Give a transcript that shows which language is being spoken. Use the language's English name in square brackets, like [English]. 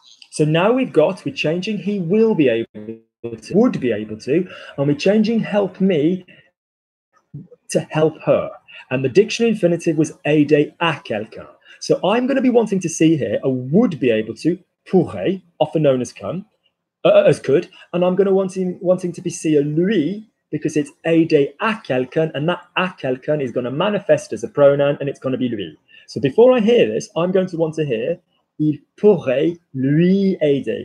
[English] So now we're changing he will be able to, would be able to, and we're changing help me to help her. And the dictionary infinitive was [French] aider à quelqu'un. [English] So I'm going to be wanting to see here a would be able to, pourrait, often known as as could, and I'm going to wanting to be see a lui because it's [French] aider à quelqu'un, [English] and that à quelqu'un is going to manifest as a pronoun, and it's going to be lui. So before I hear this, I'm going to want to hear [French] il pourrait lui aider.